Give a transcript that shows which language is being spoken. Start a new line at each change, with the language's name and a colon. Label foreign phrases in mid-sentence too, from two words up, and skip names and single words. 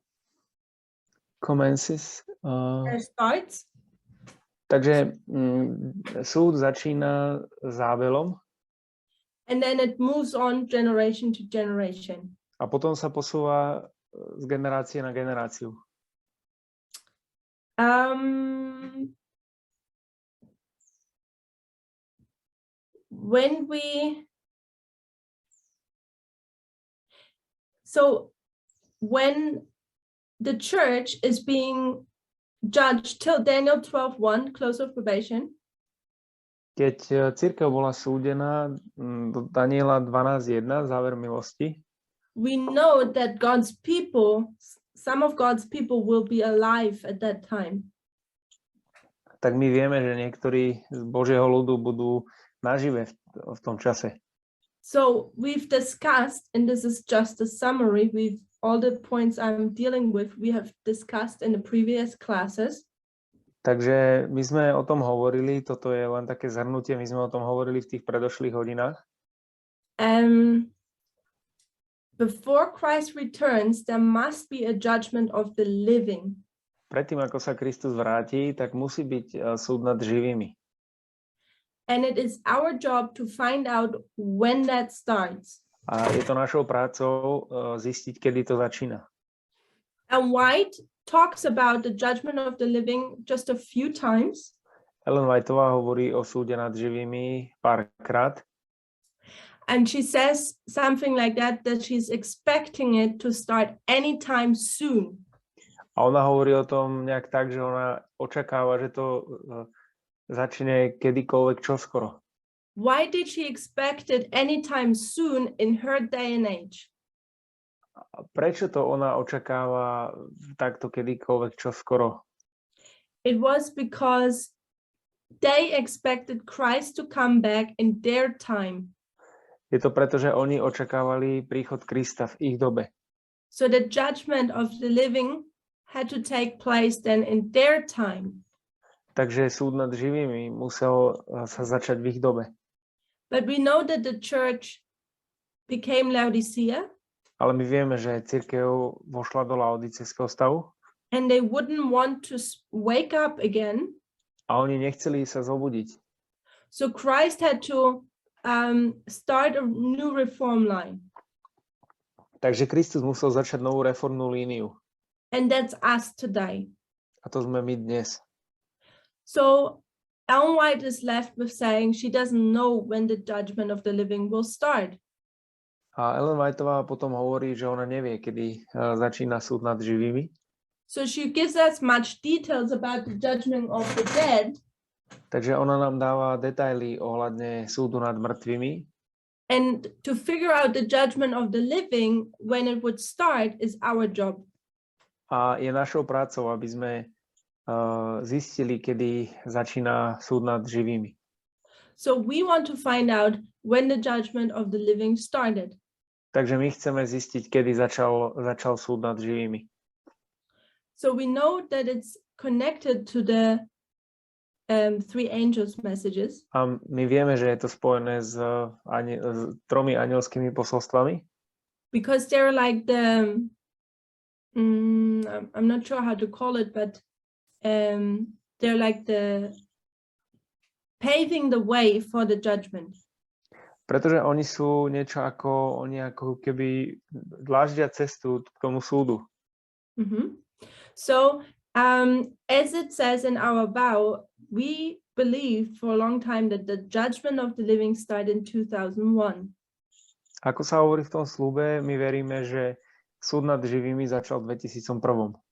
English: Commences. Starts.
Slovak: Takže súd začína s Ábelom
English: And then it moves on generation to generation.
Slovak: a potom sa posúva z generácie na generáciu.
English: When the church is being judged till Daniel 12:1, close of probation,
Slovak: Keď cirkev bola súdená do Daniela 12.1, záver milosti,
English: we know that God's people, some of God's people will be alive at that time.
Slovak: tak my vieme, že niektorí z Božieho ľudu budú nažive v tom čase.
English: So we've discussed, and this is just a summary, all the points I'm dealing with, we have discussed in the previous classes.
Slovak: Takže my sme o tom hovorili, toto je len také zhrnutie, my sme o tom hovorili v tých predošlých hodinách.
English: Before Christ returns, there must be a judgment of the living.
Slovak: Predtým, ako sa Kristus vráti, tak musí byť súd nad živými.
English: And it is our job to find out when that starts.
Slovak: A je to našou prácou zistiť, kedy to začína.
English: And White talks about the judgment of the living just a few times.
Slovak: Ellen Whiteová hovorí o súde nad živými párkrát.
English: And she says something like that she's expecting it to start anytime soon.
Slovak: A ona hovorí o tom nejak tak, že ona očakáva, že to začne kedykoľvek čoskoro.
English: Why did she expect it anytime soon in her day and age?
Slovak: Prečo to ona očakáva takto kedykoľvek čoskoro?
English: It was because they expected Christ to come back in their time.
Slovak: Je to preto, že oni očakávali príchod Krista v ich dobe.
English: So the judgment of the living had to take place then in their time.
Slovak: Takže súd nad živými musel sa začať v ich dobe.
English: But we know that the church became Laodicea.
Slovak: Ale my vieme, že cirkev vošla do laodicejského stavu
English: and they wouldn't want to wake up again.
Slovak: a oni nechceli sa zobudiť.
English: So Christ had to start a new reform line.
Slovak: Takže Kristus musel začať novú reformnú líniu.
English: And that's us today.
Slovak: A to sme my dnes.
English: So Ellen White is left with saying she doesn't know when the judgment of the living will start.
Slovak: A Ellen Whiteová potom hovorí, že ona nevie, kedy začína súd nad živými.
English: So she gives us much details about the judgment of the dead.
Slovak: Takže ona nám dáva detaily ohľadne súdu nad mŕtvými.
English: And to figure out the judgment of the living when it would start is our job.
Slovak: A je našou prácou, aby sme zistili, kedy začína súd nad živými.
English: So we want to find out when the judgment of the living started.
Slovak: Takže my chceme zistiť, kedy začal súd nad živými.
English: So we know that it's connected to the three angels' messages.
Slovak: A my vieme, že je to spojené s tromi anielskými posolstvami.
English: Because they're like the, I'm not sure how to call it, but they're like the paving the way for the judgment.
Slovak: Pretože oni sú niečo ako, oni ako keby dláždia cestu k tomu súdu. Mm-hmm.
English: So, as it says in our vow, we believe for a long time that the judgment of the living started in 2001.
Slovak: Ako sa hovorí v tom sľube, my veríme, že súd nad živými začal v 2001.